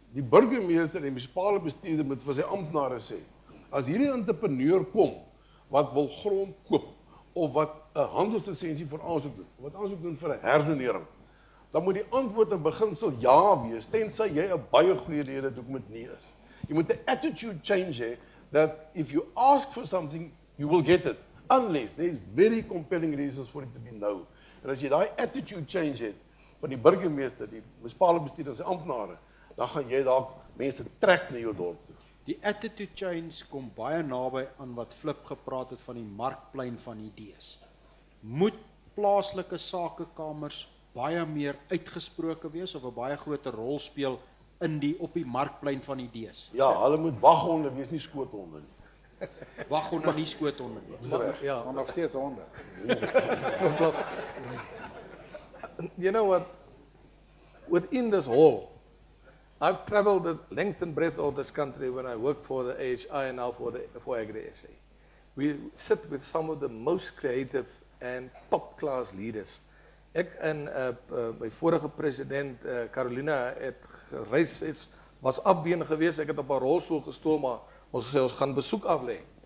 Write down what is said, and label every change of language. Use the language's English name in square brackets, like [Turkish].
[Afrikaans] Die burgemeester en die munisipale bestuurder moet vir sy amptenare sê, as hierdie entrepreneur kom, wat wil grond koop, of wat 'n handelslisensie vir aansoek doen, of wat aansoek doen vir 'n herzonering, dan moet die antwoord in beginsel ja wees, tensy jy 'n baie goeie rede het hoekom dit nie is. Jy moet 'n attitude change hê, [English] that if you ask for something, you will get it, unless there is very compelling reasons for it to be no. [Afrikaans] En as jy daai attitude change het, van die burgemeester, die munisipale bestuurder en sy amptenare, dan gaan jy dalk mense trek na jou dorp toe. Die attitude change kom baie naby aan wat Flip gepraat het van die markplein van idees. Moet plaaslike sakekamers baie meer uitgesproke wees of 'n baie groter rol speel op die markplein van idees? Ja, hulle moet waghonde wees, nie skoothonde nie. Waghonde nie skoothonde nie. Dis reg. Ja, Maar nog steeds honde. [English] you know what? Within this hall, I've traveled the length and breadth of this country when I worked for the AHI and now for AgriSA. We sit with some of the most creative and top-class leaders. [Afrikaans] Ek en my vorige president Carolina het gereis, was afbeen geweest. Ek het op 'n rolstoel gestoel, maar ons gesê ons gaan besoek aflê.